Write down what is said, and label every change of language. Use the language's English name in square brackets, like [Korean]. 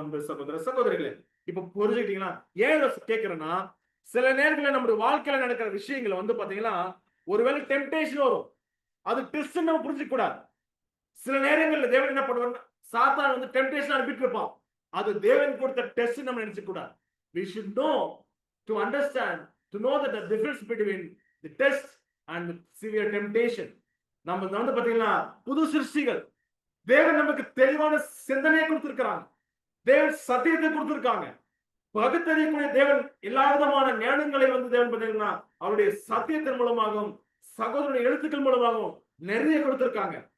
[Tamil] அன்பு சகோதர சகோதரிகளே, இப்ப புரிஞ்சுக்கிட்டீங்கன்னா ஏன் இதை கேட்கிறேன்னா, சில நேரங்களில் நம்முடைய வாழ்க்கையில நடக்கிற விஷயங்களை வந்து பாத்தீங்கன்னா ஒருவேளை டெம்டேஷன் வரும், அது டெஸ்ட் நம்ம புரிஞ்சுக்க கூடாது. சில நேரங்கள்ல தேவன் என்ன பண்ணுவார், சாத்தான் வந்து டெம்டேஷன் அனுப்பிட்டு இருப்பான், அது தேவன் கொடுத்த டெஸ்ட் நம்ம நினைச்சுக்க கூடாது. [English] We should know to understand, to know that the difference between the test and the severe temptation. [Tamil] நம்ம வந்து பாத்தீங்கன்னா புது சிருஷ்டிகள், தேவன் நமக்கு தெளிவான சிந்தனையை கொடுத்திருக்கிறாங்க, தேவன் சத்தியத்தை கொடுத்திருக்காங்க, பகுத்தறியக்கூடிய தேவன் எல்லா விதமான ஞானங்களை வந்து தேவன் பார்த்தீங்கன்னா அவருடைய சத்தியத்தின் மூலமாகவும் சகோதரனுடைய எழுத்துக்கள் மூலமாகவும் நிறைய கொடுத்திருக்காங்க.